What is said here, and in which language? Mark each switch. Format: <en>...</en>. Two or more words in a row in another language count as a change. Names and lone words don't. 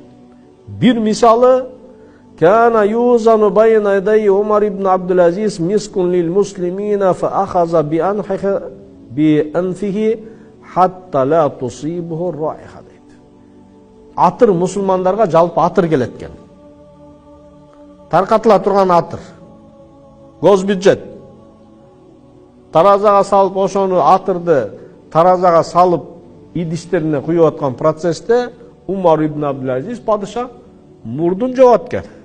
<ky>Бир мисалы</ky> <ar>كان يوزن بين يدي عمر بن عبد العزيز مسك للمسلمين فأخذ بأنفه حتى لا تصيبه الرائحة deydi.</ar> <ky>Atır musulmandarga жалпы atır келеткен. Таркатыла турган atır. Госбюджет. Таразага салып ошону атырды таразага салып идиштерине куюп аткан процессте Умар ибн Абдул-Азиз падыша мурдун жоп аткен.</ky>